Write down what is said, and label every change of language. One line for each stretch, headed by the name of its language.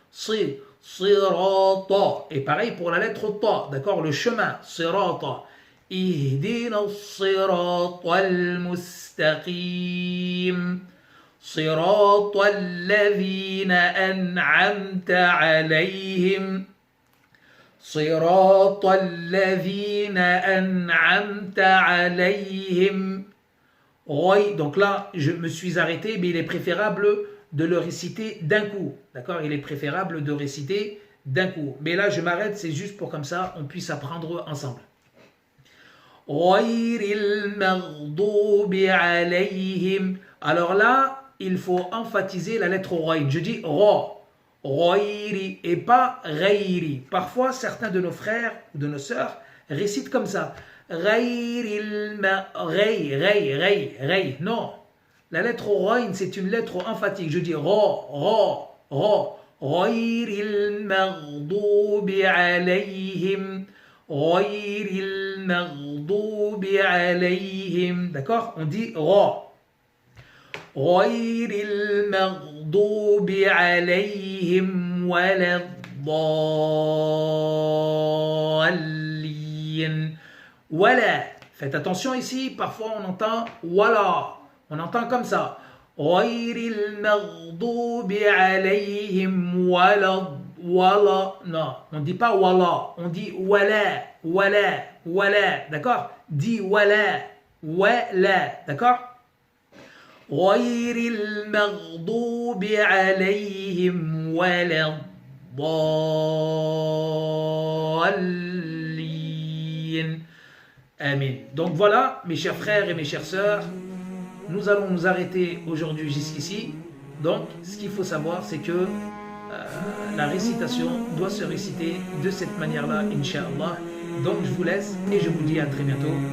French: Sirata, et pareil pour la lettre Ta, d'accord, le chemin, Sirata.
Arabic: اهدنا الصراط المستقيم صراط الذين أنعمت عليهم صراط الذين أنعمت عليهم.
French: Donc là, je me suis arrêté, mais il est préférable de le réciter d'un coup. D'accord? Il est préférable de réciter d'un coup. Mais là, je m'arrête, c'est juste pour comme ça, on puisse apprendre ensemble.
Arabic: غير المغضوب عليهم.
French: Alors là, il faut emphatiser la lettre Ghayn. Je dis Ra, Ghayri et pas Ghayri. Parfois, certains de nos frères ou de nos sœurs récitent comme ça. Ghayril Ray. Non. La lettre Ghayn, c'est une lettre emphatique. Je dis Ra.
Arabic: Ghayril maghdubi alayhim. Ghayril maghdubi alayhim.
French: D'accord? On dit Ra.
Arabic: غير المغضوب عليهم ولا الضالين.
French: Voilà. Faites attention ici, parfois on entend voilà. On entend comme ça.
Arabic: غير المغضوب عليهم ولا.
French: Non, on ne dit pas wala, on dit wala. D'accord? Dis wala, d'accord?
Arabic: غير المغضوب عليهم ولا الضالين.
French: Amen. Donc voilà, mes chers frères et mes chères sœurs, nous allons nous arrêter aujourd'hui jusqu'ici. Donc, ce qu'il faut savoir, c'est que la récitation doit se réciter de cette manière-là, Inch'Allah. Donc, je vous laisse et je vous dis à très bientôt.